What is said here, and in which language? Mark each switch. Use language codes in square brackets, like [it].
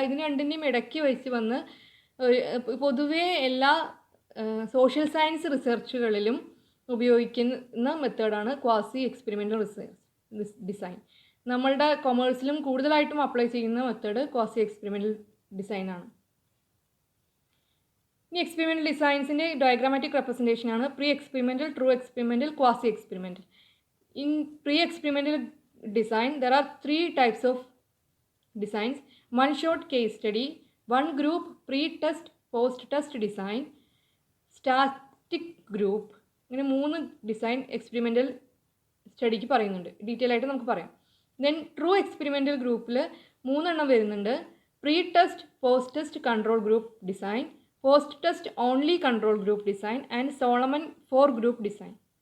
[ml] ഇതിന് രണ്ടിൻ്റെയും ഇടയ്ക്ക് വെച്ച് വന്ന് പൊതുവേ എല്ലാ സോഷ്യൽ സയൻസ് റിസർച്ചുകളിലും ഉപയോഗിക്കുന്ന മെത്തേഡാണ് ക്വാസി എക്സ്പെരിമെൻ്റൽ ഡിസൈൻ. നമ്മളുടെ കൊമേഴ്സിലും കൂടുതലായിട്ടും അപ്ലൈ ചെയ്യുന്ന മെത്തേഡ് ക്വാസി എക്സ്പെരിമെൻ്റൽ ഡിസൈനാണ്. ഈ experimental ഡിസൈൻസിൻ്റെ diagrammatic റെപ്രസെൻറ്റേഷനാണ് pre experimental, true experimental, quasi experimental. [en] In pre-experimental design, there are three types of designs: one-shot case study, [ml] 1 group pre test post test design, static group, ഇങ്ങനെ 3 design experimental സ്റ്റഡിക്ക് പറയുന്നുണ്ട്. Detail ആയിട്ട് നമുക്ക് പറയാം. Then true experimental ഗ്രൂപ്പിൽ 3 എണ്ണം വരുന്നുണ്ട്. Pre test post test control group design, post test only control group design and Solomon 4 group design.